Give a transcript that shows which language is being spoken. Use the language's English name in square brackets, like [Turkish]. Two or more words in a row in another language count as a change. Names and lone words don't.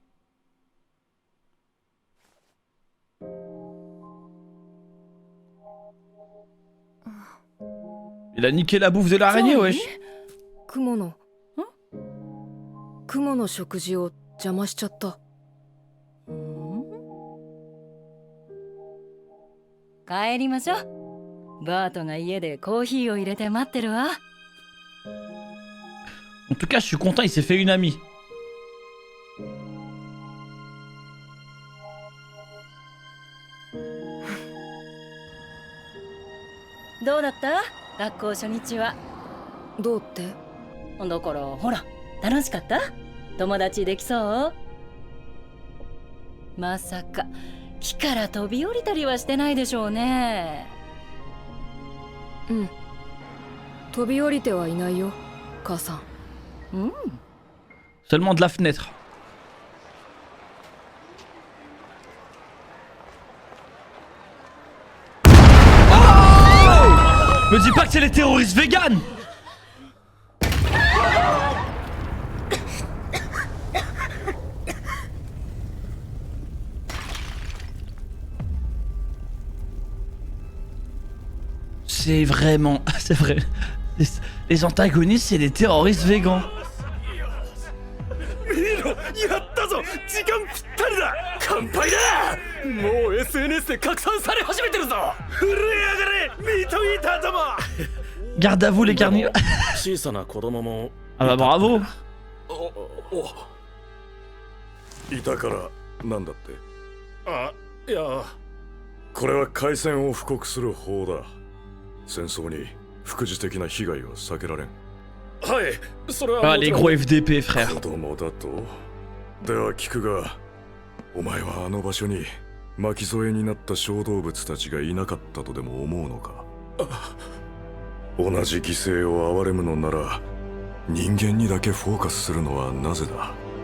[French] Il a niqué la bouffe de l'araignée, wesh. [Japanese] 雲の食事を邪魔しちゃった。帰りましょう。バートが家でコーヒーを入れて待ってるわ。 [French] En tout cas, je suis content, il s'est fait une amie. [Japanese] どうだった？学校初日は。どうって？だからほら、楽しかった？友達できそう？まさか木から飛び降りたりはしてないでしょうね。うん。飛び降りてはいないよ、母さん。うん。 [French] Seulement de la fenêtre. Me dis pas que c'est les terroristes véganes! C'est vraiment... C'est vrai. Les antagonistes, c'est des terroristes végans. [Japanese] やったぞ、時間ぴったりだ。乾杯だ。もう SNS で拡散され始めてるぞ。震え上がれ、ミートイーターども。 [French] Garde à vous les carnivores. [Japanese] 小さな子供も [French] Ah bah bravo. [Japanese] いたからなんだって。あ、いや、これは開戦を布告する法だ。戦争に副次的な被害は避けられん。はい、それは [French] Ah les gros FDP frère. [Japanese] 子供だと。では聞くが、お前はあの場所に巻き添えになった小動物たちがいなかったとでも思うのか。同じ犠牲を憐れむのなら人間にだけフォーカスするのはなぜだ。